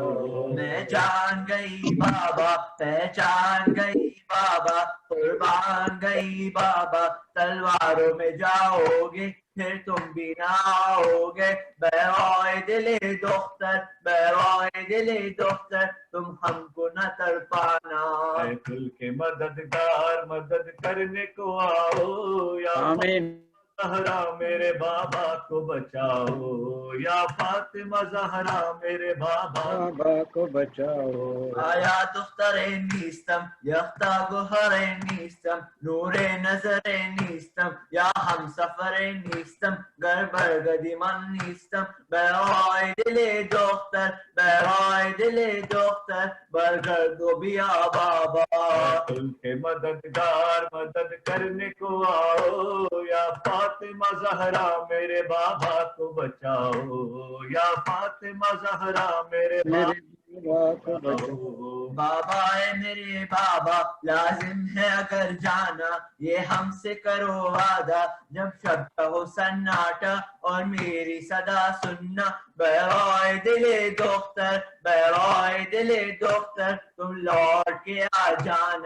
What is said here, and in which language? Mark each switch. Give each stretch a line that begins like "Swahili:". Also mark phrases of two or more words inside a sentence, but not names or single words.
Urdu: میں جان گئی بابا پہچان گئی بابا قربان گئی بابا تلواروں میں جاؤ گے پھر تم بھی نہ آؤ گے برائے دل دختر برائے دل دختر تم ہم کو نہ تڑپانا اے دل کے مددگار مدد کرنے کو آؤ یا آمین زہرا میرے بابا کو بچاؤ یا فاطمہ زہرا میرے بابا کو بچاؤ
Persian: آیا دختر نیستم یختا گوهر نیستم نور نظر نیستم یا هم سفر نیستم گر برگدی من نیستم برای دل دختر برای دل دختر برگرد و بیا بابا
Urdu: دل کے مددگار مدد کرنے کو آؤ یا فاطمہ زہرا میرے بابا کو بچاؤ یا فاطمہ زہرا میرے بابا کو بچاؤ بابا اے میرے بابا لازم ہے اگر جانا یہ ہم سے کرو وعدہ جب شب کا ہو سناٹا اور میری صدا سننا برائے دل دختر برائے دل دختر تم لوٹ کے آ جانا